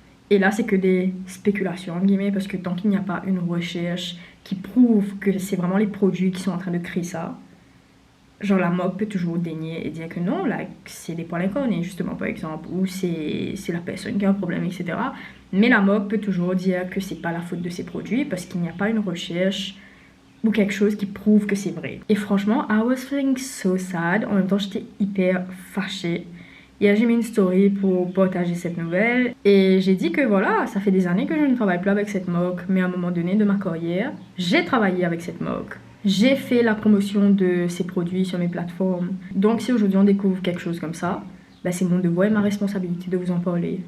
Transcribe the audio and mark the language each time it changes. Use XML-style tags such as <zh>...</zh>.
<fr>Et là, c'est que des spéculations, en guillemets, parce que tant qu'il n'y a pas une recherche qui prouve que c'est vraiment les produits qui sont en train de créer ça, genre la mode peut toujours dénier et dire que non, là, c'est des poils incarnés, justement, par exemple, ou c'est la personne qui a un problème, etc. Mais la mode peut toujours dire que c'est pas la faute de ces produits parce qu'il n'y a pas une recherche ou quelque chose qui prouve que c'est vrai. Et franchement,</fr> <en>I was feeling so sad.</en> <fr>En même temps, j'étais hyper fâchée. Hier, j'ai mis une story pour partager cette nouvelle et j'ai dit que voilà, ça fait des années que je ne travaille plus avec cette marque, mais à un moment donné de ma carrière, j'ai travaillé avec cette marque. J'ai fait la promotion de ces produits sur mes plateformes. Donc si aujourd'hui on découvre quelque chose comme ça, bah c'est mon devoir et ma responsabilité de vous en parler.</fr>